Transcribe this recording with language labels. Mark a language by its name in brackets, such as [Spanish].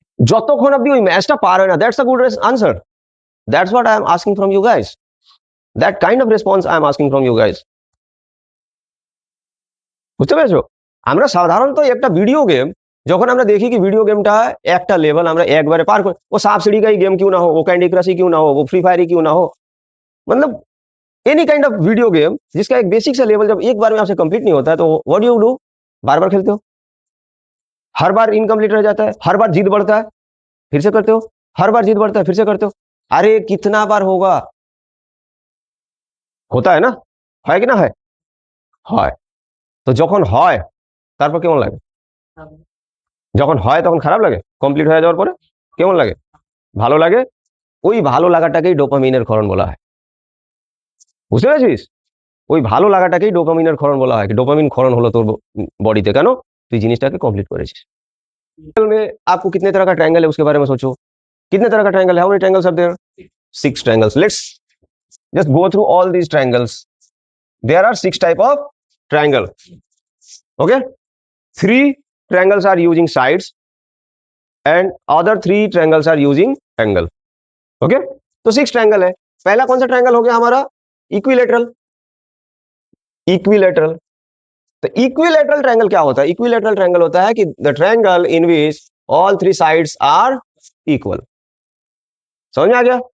[Bangla] যতক্ষণ অব্দি ওই ম্যাচটা পার হয় না। [English] That's a good answer, that's what I am asking from you guys, that kind of response I am asking from you guys. [Bangla] বুঝতে পেরেছো? আমরা সাধারণত একটা ভিডিও গেম যখন আমরা দেখি कि ভিডিও গেমটা একটা লেভেল আমরা একবারে পার করে, [Hindi] वो सांप सीढ़ी का ही गेम क्यों ना हो, वो कैंडी क्रश ही क्यों ना हो, वो फ्री फायर ही क्यों ना हो, मतलब any kind of video game जिसका एक बेसिक सा लेवल जब एक बार में आपसे कंप्लीट नहीं होता है तो [English] What do you do? [Hindi] बार-बार खेलते हो, हर बार इनकम्प्लीट रह जाता है, हर बार जिद बढ़ता है, फिर से करते हो, हर बार जिद बढ़ता है, फिर से करते हो। अरे कितना बार होगा? होता है ना? [Bangla] হয় কি না হয়? হয়। তো যখন হয় তারপর কেমন লাগে? যখন হয় তখন খারাপ লাগে? কমপ্লিট হয়ে যাওয়ার পরে কেমন লাগে? ভালো লাগে। ওই ভালো লাগাটাকেই ডোপামিনের ক্ষরণ বলা হয়। বুঝতে পেরেছিস? ওই ভালো লাগাটাকেই ডোপামিনের ক্ষরণ বলা হয়। ডোপামিন ক্ষরণ হলো তোর বডিতে, কেন? তুই জিনিসটাকে কমপ্লিট করেছিস। [Hindi] में आपको कितने तरह का ट्रायंगल है उसके बारे में सोचो। कितने तरह का ट्रायंगल है? [English] How many triangles are there? 6 triangles. Let's just go through all these triangles. There are 6 type of triangle. Okay? 3 triangles are using sides and other 3 triangles are using angle. Okay? [Hindi] तो 6 triangle है। पहला कौन सा triangle हो गया हमारा? Equilateral. Equilateral. तो equilateral triangle क्या होता है? इक्विलेटरल ट्रायंगल होता है कि [English] The triangle in which all 3 sides are equal. [Hindi] समझ में आ गया?